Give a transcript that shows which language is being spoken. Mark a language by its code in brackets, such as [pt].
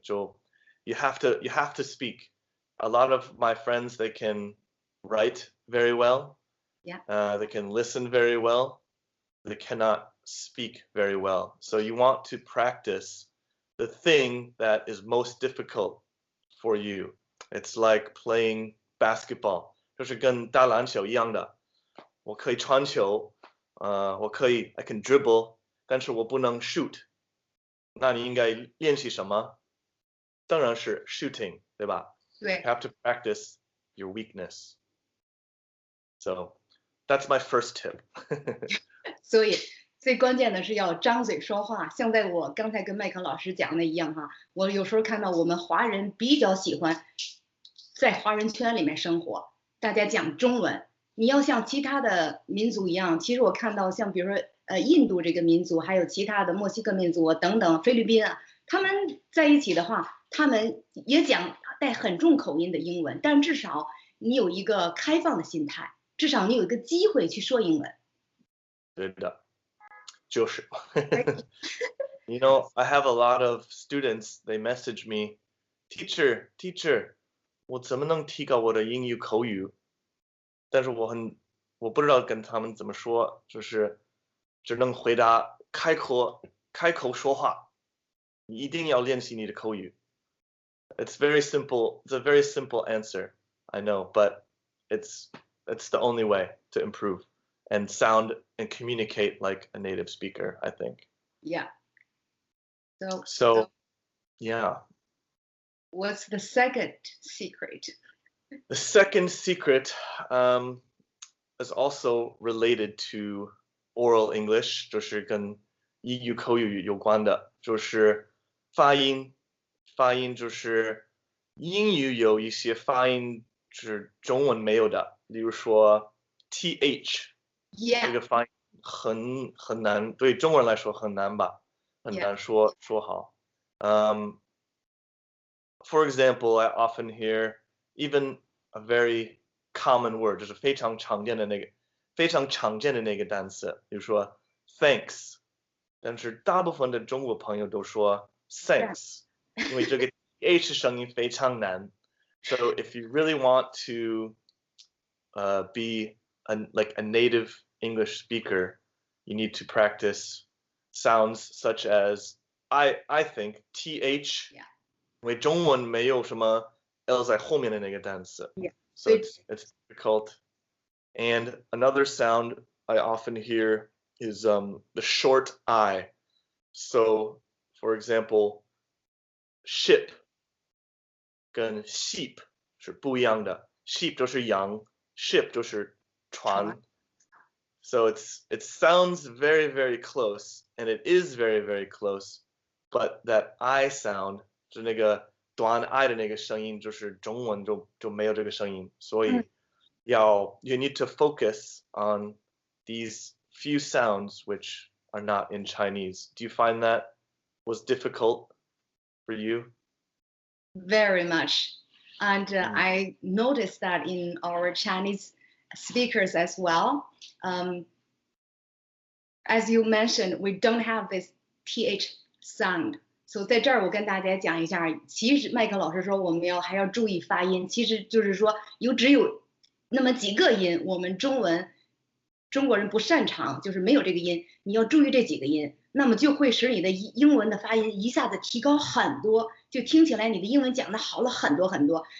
[en] 就 you have to speak. A lot of my friends, they can write very well. Yeah. They can listen very well. They cannot speak very well. So you want to practice the thing that is most difficult for you. It's like playing basketball. [zh] 就是跟打篮球一样的。我可以传球， [en] I can dribble， [zh] 但是我不能 shoot。那你应该练习什么？当然是 shooting， 对吧？对。 [en] You have to practice your weakness. So that's my first tip. [zh] 所以最关键的是要张嘴说话，像在我刚才跟麦克老师讲的一样哈，我有时候看到我们华人比较喜欢在华人圈里面生活，大家讲中文。你要像其他的民族一样，其实我看到像比如说印度这个民族，还有其他的墨西哥民族等等，菲律宾啊，他们在一起的话，他们也讲带很重口音的英文，但至少你有一个开放的心态，至少你有一个机会去说英文。对的，就是。 [en] You know, I have a lot of students, they message me, teacher, [zh] 我怎么能提高我的英语口语？但是我不知道跟他们怎么说，就是只能回答开口说话，你一定要练习你的口语。 [en] It's very simple. It's a very simple answer, I know, but it's the only way to improve and sound and communicate like a native speaker, I think. Yeah. So yeah. What's the second secret? The second secret is also related to oral English, [zh] 就是跟英语口语有关的，就是发音。发音就是英语有一些发音是中文没有的，例如说 th， 这个发音很难，对中国人来说很难吧，很难说好。 [en] For example, I often hear even a very common word， [zh] 就是非常常见的那个单词，比如说 thanks， 但是大部分的中国朋友都说 thanks， 因为这个 th 声音非常难。 [en] So if you really want to be like a native English speaker, you need to practice sounds such as I think th， [zh] 因为中文没有什么 l 在后面的那个单词。 [en] So it's difficult. And another sound I often hear is the short I. So, for example, ship 跟 sheep [zh] 是不一样的。 sheep 就是羊 ，ship 就是船。 [en] So it sounds very, very close, and it is very, very close. But that I sound [zh] 就那个短 I 的那个声音，就是中文就没有这个声音，所以 [en] you need to focus on these few sounds which are not in Chinese. Do you find that was difficult for you? Very much. And I noticed that in our Chinese speakers as well. As you mentioned, we don't have this th sound. [zh] So 在这儿我跟大家讲一下，其实麦克老师说我们还要注意发音，其实就是说只有那么几个音，我们中国人不擅长，就是没有这个音，你要注意这几个音，那么就会使你的英文的发音一下子提高很多，就听起来你的英文讲的好了很多很多。